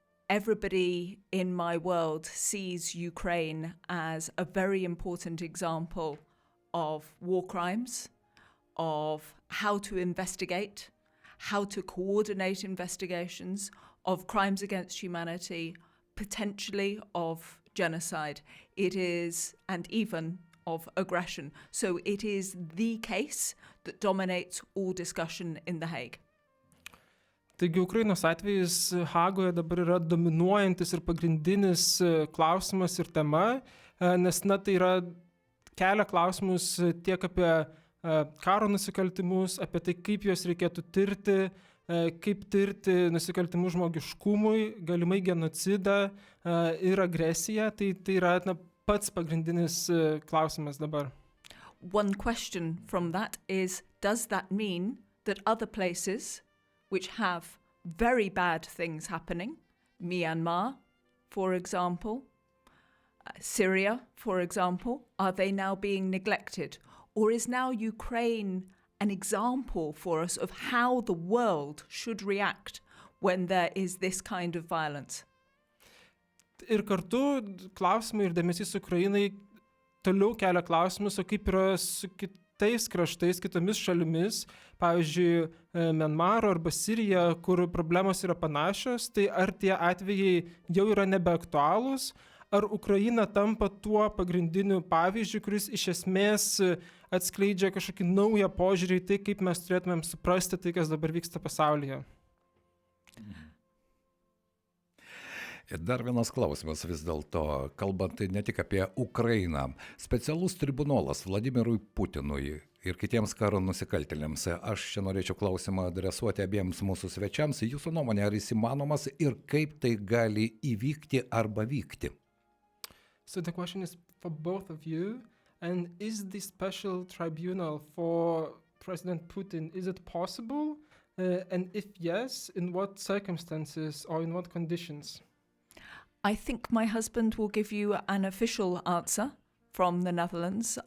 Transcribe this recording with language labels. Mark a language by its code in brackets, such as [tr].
[en] Everybody in my world sees Ukraine as a very important example of war crimes, of how to investigate, how to coordinate investigations of crimes against humanity, potentially of genocide. It is, and even of aggression. So it is the case that dominates all discussion in The Hague. [lt] Taigi Ukrainos atvejis Hagoje dabar yra dominuojantis ir pagrindinis klausimas ir tema, nes tai yra kelia klausimus tiek apie karo nusikaltimus, apie tai, kaip juos reikėtų tirti, kaip tirti nusikaltimus žmogiškumui, galimai genocidą ir agresiją. Tai yra pats pagrindinis klausimas dabar. One question from that is, does that mean that other places which have very bad things happening, Myanmar, for example, Syria, for example, are they now being neglected? Or is now Ukraine an example for us of how the world should react when there is this kind of violence? Ir kartu klausimai ir dėmesys Ukrainai toliau kelia klausimus, o kaip yra su kitais kraštais, kitomis šalimis, pavyzdžiui, Myanmaro arba Sirija, kur problemos yra panašios, tai ar tie atvejai jau yra nebeaktualūs, ar Ukraina tampa tuo pagrindiniu pavyzdžiu, kuris iš esmės atskleidžia kažkokį naują požiūrį į tai, kaip mes turėtumėm suprasti tai, kas dabar vyksta pasaulyje. Ir dar vienas klausimas vis dėlto, kalbant ne tik apie Ukrainą. Specialus tribunolas Vladimirui Putinui ir kitiems karo nusikaltėliams. Aš čia norėčiau klausimą adresuoti abiems mūsų svečiams. Jūsų nuomonė, ar jis įmanomas ir kaip tai gali įvykti arba vykti? [en] So the question is for both of you. And is the special tribunal for President Putin, is it possible? And if yes, in what circumstances or in what conditions? I think my husband will give you an official answer from the Netherlands.